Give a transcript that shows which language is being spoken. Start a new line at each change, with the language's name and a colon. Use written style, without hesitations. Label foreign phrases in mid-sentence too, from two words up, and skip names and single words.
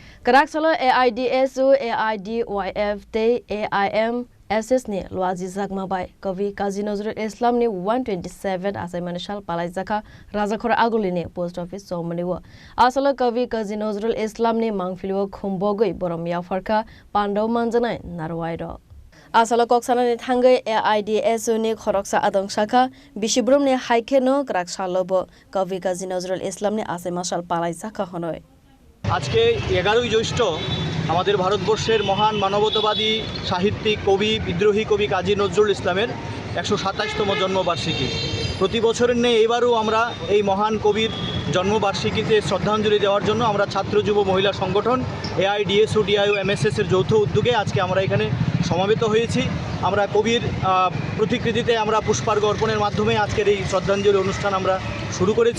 Kok Borok: Karak salo AIDSU AIDYF te AIM SS ni Luazi Zagma bai Kavi Kazi Nazrul Islam ni 127 asai manishal palai zaka Razakhora Aguli ni post office somani wa asalo Kavi Kazi Nazrul Islam ni mangfiliwa khumbogoi borom ya farka pandaw manjanai narwairo asalo koksana ni thangai AIDSU ni khoroksa adong shaka bishibrum ni haike no Karak salobo Kavi Kazi Nazrul Islam ni asai mashal palai zaka honoi
Bangla: আজকে 11ই জ্যৈষ্ঠ আমাদের ভারতবর্ষের মহান মানবতাবাদী সাহিত্যিক কবি বিদ্রোহী কবি কাজী নজরুল ইসলামের 127তম জন্মবার্ষিকী প্রতি বছরের নেই এবারও আমরা এই মহান কবির জন্মবার্ষিকীতে শ্রদ্ধাঞ্জলি দেওয়ার জন্য আমরা ছাত্র যুব মহিলা সংগঠন AIDSU DIU MSS এর যৌথ উদ্যোগে আজকে আমরা এখানে সমবেত হয়েছি আমরা কবির প্রতিকৃতিতে আমরা পুষ্পার্ঘ্য অর্পণের মাধ্যমে আজকের এই শ্রদ্ধাঞ্জলি অনুষ্ঠান আমরা শুরু করেছি